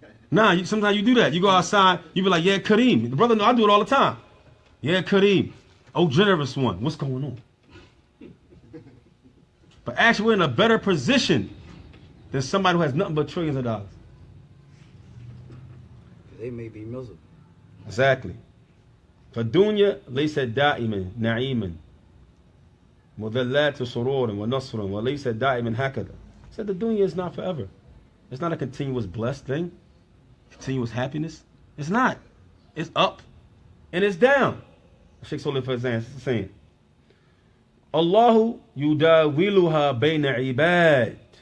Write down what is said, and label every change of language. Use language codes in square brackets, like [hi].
[en] Nah, sometimes you do that. You go outside, you be like, yeah, Kareem. The brother, no, I do it all the time. Yeah, Kareem. Oh, generous one. What's going on? But actually, we're in a better position than somebody who has nothing but trillions of dollars. They may be miserable. Exactly. [ar] فالدنيا ليست دائما نعيما مذلات سرور ونصر وليس دائما هكذا. [en] Said the dunya is not forever. It's not a continuous blessed thing, continuous happiness. It's not. It's up and it's down. Shaykh Fawzaan is saying, [ar] Allahu yudawiluha bayna ibad.